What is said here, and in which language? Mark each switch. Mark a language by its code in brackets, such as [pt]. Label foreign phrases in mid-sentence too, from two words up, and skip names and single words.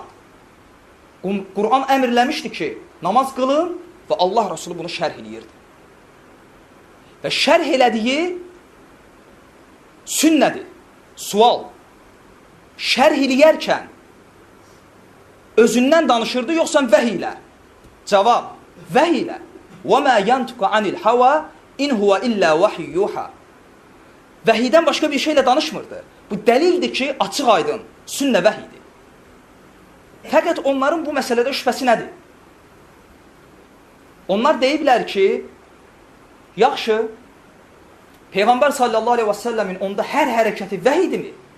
[az] Qur'an əmrləmişdi ki, namaz qılın və Allah Rasulü bunu şərh eləyirdi. Və şərh elədiyi sünnədir. Sual. Şərh eləyərkən özündən danışırdı, yoxsa vəhiy ilə? Cavab. Vəhiy ilə. [ar] وَمَا يَنْتُقَ عَنِ الْحَوَى اِنْ هُوَ إِلَّا وَحِيُّ يُوحَى. [az] Vəhiydən başqa bir şeylə danışmırdı. Bu dəlildir ki, açıq aydın, sünnə vəhiydir. Fəqət onların bu məsələdə şübhəsi nədir? Onlar deyiblər ki, yaxşı, Peyğəmbər [ar] صلى الله عليه وسلم [az] onda hər hərəkəti vəhiydirmi?